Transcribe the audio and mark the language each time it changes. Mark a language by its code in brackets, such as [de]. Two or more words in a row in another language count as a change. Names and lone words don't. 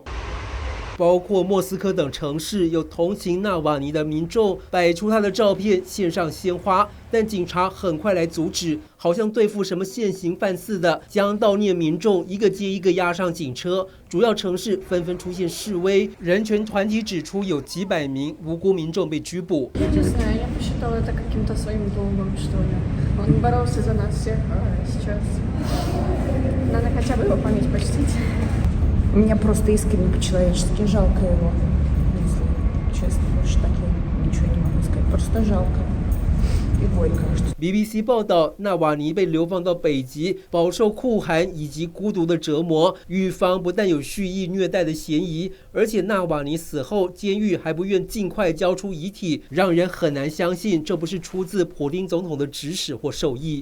[zh] 包括莫斯科等城市有同情纳瓦尼的民众摆出他的照片，献上鲜花，但警察很快来阻止，好像对付什么现行犯似的，将悼念民众一个接一个押上警车。主要城市纷纷出现示威，人权团体指出有几百名无辜民众被拘捕。 [ru] Мне просто искренне по-человечески жалко его. Честно, больше так я ничего не могу сказать. Просто жалко. [zh] BBC 报道，纳瓦尼被流放到北极，饱受酷寒以及孤独的折磨。狱方不但有蓄意虐待的嫌疑，而且纳瓦尼死后，监狱还不愿尽快交出遗体，让人很难相信这不是出自普丁总统的指使或授意。